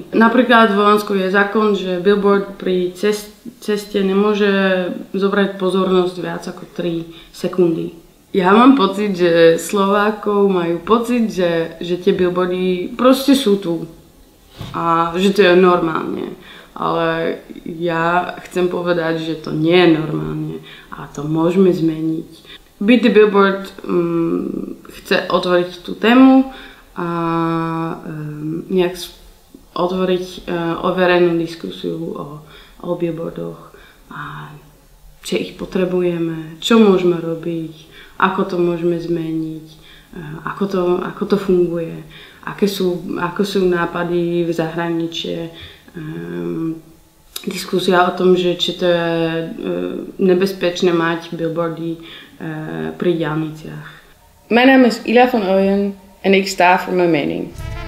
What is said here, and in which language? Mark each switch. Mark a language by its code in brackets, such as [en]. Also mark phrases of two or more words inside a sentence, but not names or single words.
[sk] Napríklad v Holandsku je zákon, že billboard pri ceste nemôže zobrať pozornosť viac ako 3 sekundy. Ja mám pocit, že Slovákov majú pocit, že tie billboardy proste sú tu a že to je normálne. Ale ja chcem povedať, že to nie je normálne a to môžeme zmeniť. Beat the Billboard chce otvoriť tú tému a nejak otvoriť overenú diskusiu o billboardoch a či ich potrebujeme, čo môžeme robiť, ako to môžeme zmeniť, ako to funguje, ako sú nápady v zahraničí. Diskusia o tom, že či to je nebezpečné mať billboardy pri diaľniciach. [nl] Mijn naam is Ila van Ooyen en ik sta voor mijn mening.